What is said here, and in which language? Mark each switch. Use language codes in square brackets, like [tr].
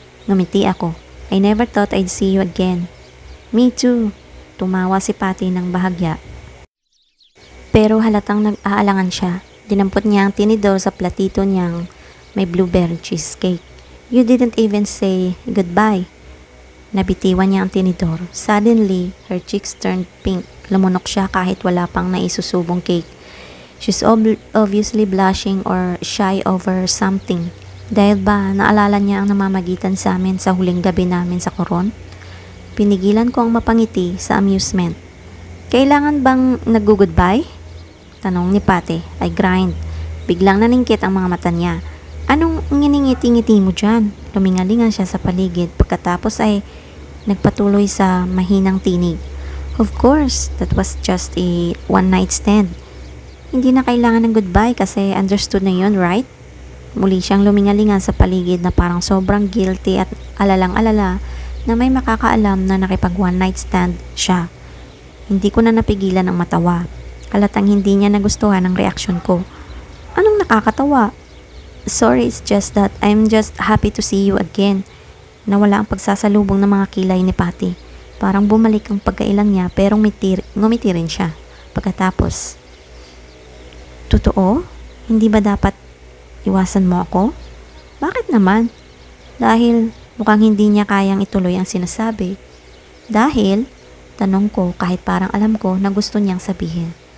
[tl] Ngumiti ako. [en] I never thought I'd see you again. Me too. [tl] Tumawa si Patty ng bahagya. Pero halatang nag-aalangan siya. Dinampot niya ang tinidor sa platito niyang may blueberry cheesecake. [en] You didn't even say goodbye. [tl] Nabitiwan niya ang tinidor. [en] Suddenly, her cheeks turned pink. [tl] Lumunok siya kahit wala pang naisusubong cake. [en] She's obviously blushing or shy over something. [tl] Dahil ba naalala niya ang namamagitan sa amin sa huling gabi namin sa Coron? Pinigilan ko ang mapangiti sa amusement. Kailangan bang nag-goodbye? Tanong ni Patty. [en] I grind. [tl] Biglang naningkit ang mga mata niya. Anong nginingiti-ngiti mo dyan? Lumingalingan siya sa paligid pagkatapos ay nagpatuloy sa mahinang tinig. [en] Of course, that was just a one night stand. [tl] Hindi na kailangan ng goodbye kasi understood na yun, right? Muli siyang lumingalingan sa paligid na parang sobrang guilty at alalang-alala na may makakaalam na nakipag one night stand siya. Hindi ko na napigilan ang matawa. Halatang hindi niya nagustuhan ang reaksyon ko. Anong nakakatawa? [en] Sorry, it's just that I'm just happy to see you again. [tl] Nawala ang pagsasalubong ng mga kilay ni Patty. Parang bumalik ang pagkailang niya pero ngumiti rin siya. Pagkatapos, totoo? Hindi ba dapat iwasan mo ako? Bakit naman? Dahil mukhang hindi niya kayang ituloy ang sinasabi. Dahil, tanong ko kahit parang alam ko na gusto niyang sabihin.